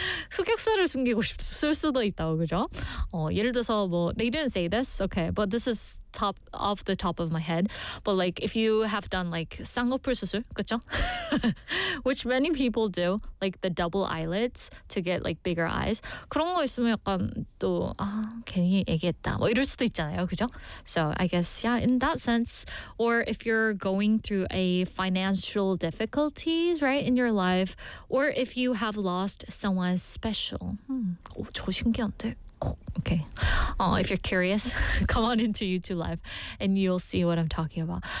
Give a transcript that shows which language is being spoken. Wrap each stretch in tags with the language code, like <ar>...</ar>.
<ko>흑역사를 숨기고 싶을 수도 있다고, 그죠? 예를 들어서, 뭐,</ko> <en>they didn't say this, okay, but this is top off the top of my head. But, like, if you have done, like,</en> <ko>쌍꺼풀 수술, 그죠?</ko> <en>Which many people do, like, the double eyelids to get, like, bigger eyes.</en> <ko>그런 거 있으면 약간 또, 아, 괜히 얘기했다. 뭐, 이럴 수도 있잖아요, 그죠?</ko> <en>So, I guess, yeah, in that sense, or if you're going through a financial difficulties, right, in your life, or if you have lost someone special. Okay. If you're curious, come on into YouTube Live and you'll see what I'm talking about.</en>